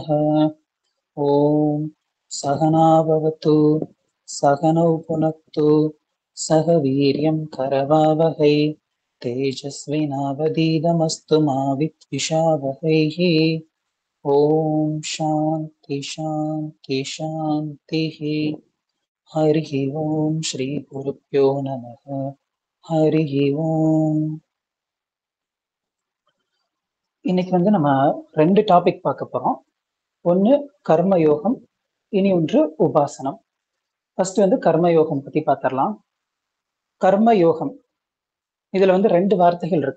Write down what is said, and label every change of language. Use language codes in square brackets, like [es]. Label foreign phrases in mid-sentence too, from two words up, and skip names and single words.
[sa] ॐ सहना भवतु सहनौ पुनक्तु सह वीर्यं करवावहै तेजस्विनावधीतमस्तु मा विद्विषावहैः। ओम शांति शांति शांति। हरि ओम श्री गुरुभ्यो नमः। हरि ओम। [ta] இன்னைக்கு நம்ம ரெண்டு டாபிக் பார்க்க போறோம். ஒன்னு கர்மயோகம், இனி ஒன்று உபாசனம். ஃபர்ஸ்ட் கர்மயோகம் பத்தி பார்த்திடலாம். கர்மயோகம் இதுல ரெண்டு வார்த்தைகள் இருக்கு.